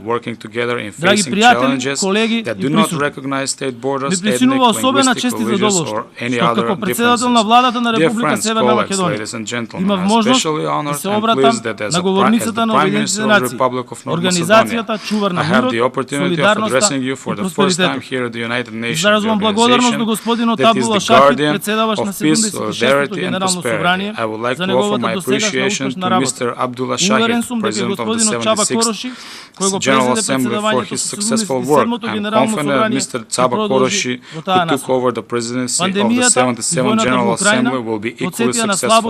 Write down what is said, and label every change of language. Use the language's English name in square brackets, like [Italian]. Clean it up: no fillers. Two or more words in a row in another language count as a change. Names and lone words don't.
[Macedonian] Драги пријатели, колеги и присутни, ми причинува особена чест и задоволство, што како председател на владата на Република Северна Македонија имав можност да се обратам на говорницата на Обединетите нации, организацијата чувар на мирот, солидарноста и просперитетот. [English] under the United Nations, the organization that is the guardian of peace, solidarity, and prosperity. I would like to offer my appreciation to Mr. Abdullah Shahid, President of the 76th General Assembly, for his successful work. I am confident that Mr. Tsaba Koroshi, who took over the presidency of the 77th General Assembly, will be equally successful.